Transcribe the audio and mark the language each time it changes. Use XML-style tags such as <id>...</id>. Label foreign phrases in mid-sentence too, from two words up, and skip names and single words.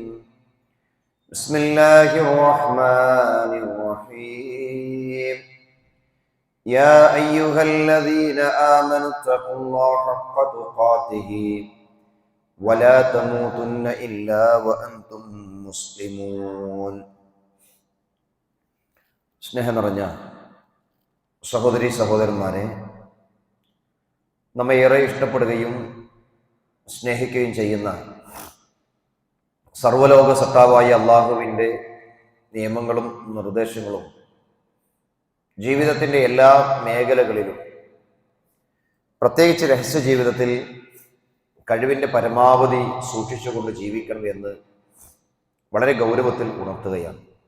<ar>بسم الله الرحمن الرحيم. يا أيها الذين آمنوا اتقوا الله حق تقاته ولا تموتن إلا وأنتم مسلمون.</ar> <ml>സ്നേഹം നിറഞ്ഞ സഹോദരി സഹോദരന്മാരെ, നമ്മെ ഏറെ ഇഷ്ടപ്പെടുകയും സ്നേഹിക്കുകയും ചെയ്യുന്ന സർവ്വലോക സത്താവായ അള്ളാഹുവിൻ്റെ നിയമങ്ങളും നിർദ്ദേശങ്ങളും ജീവിതത്തിൻ്റെ എല്ലാ മേഖലകളിലും, പ്രത്യേകിച്ച് രഹസ്യ ജീവിതത്തിൽ കഴിവിൻ്റെ പരമാവധി സൂക്ഷിച്ചുകൊണ്ട് ജീവിക്കണം എന്ന് വളരെ ഗൗരവത്തിൽ ഉണർത്തുകയാണ്.</ml>